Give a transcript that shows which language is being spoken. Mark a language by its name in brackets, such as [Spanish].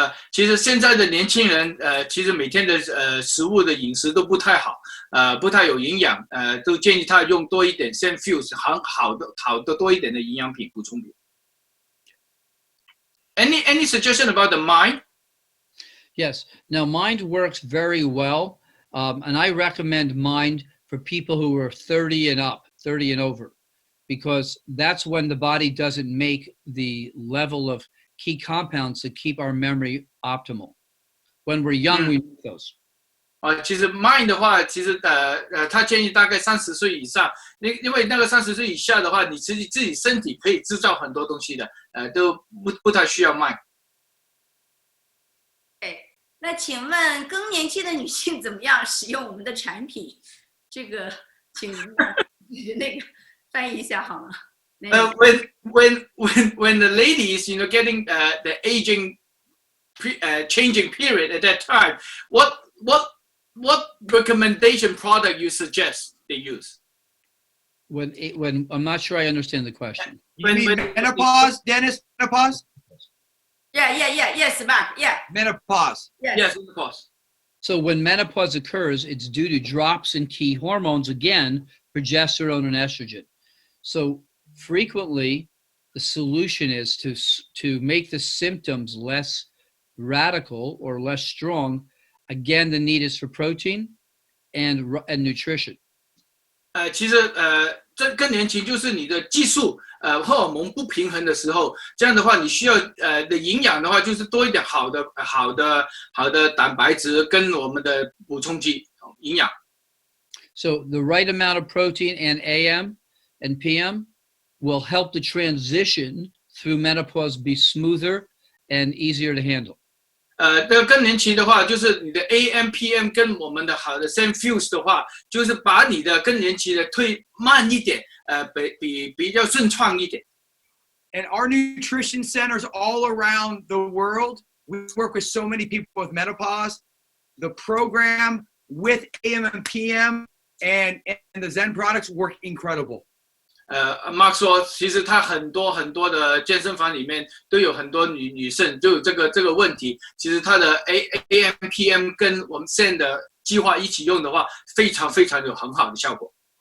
[Chinese] 其实现在的年轻人其实每天的食物的饮食都不太好，不太有营养，都建议他用多一点 Zen Fuse 好的多一点的营养品补充品。 [English] Any suggestion about the Mind? Yes. Now, Mind works very well, and I recommend Mind for people who are 30 and up, 30 and over, because that's when the body doesn't make the level of key compounds to keep our memory optimal. When we're young, we need those. [Chinese] 其实 Mind 的话，其实他建议大概30岁以上，因为那个30岁以下的话，你自己身体可以制造很多东西的，都不太需要 Mind。那请问更年期的女性怎么样使用我们的产品？这个请那个翻译一下好吗 [English] ？When the ladies, getting the aging, changing period at that time, what recommendation product you suggest they use? When I'm not sure I understand the question. When menopause, Dennis, menopause? Yes, Mark. Yeah. Menopause. Yes, of course. So when menopause occurs, it's due to drops in key hormones, again, progesterone and estrogen. So frequently, the solution is to make the symptoms less radical or less strong. Again, the need is for protein and nutrition. [Chinese] 其实这更年期就是你的激素荷尔蒙不平衡的时候，这样的话你需要的营养的话，就是多一点好的蛋白质跟我们的补充剂营养。 [English] So the right amount of protein and AM and PM will help the transition through menopause be smoother and easier to handle. [Chinese] 这个更年期的话，就是你的 AM、PM 跟我们的好的 same fuse 的话，就是把你的更年期的推慢一点，比较顺畅一点。 [English] And our nutrition centers all around the world, we work with so many people with menopause. The program with AM and PM and the Zen products work incredible. [Chinese] Mark 说，其实他很多的健身房里面都有很多女生就有这个问题。其实他的 AM、PM 跟我们 Zen 的计划一起用的话，非常有很好的效果。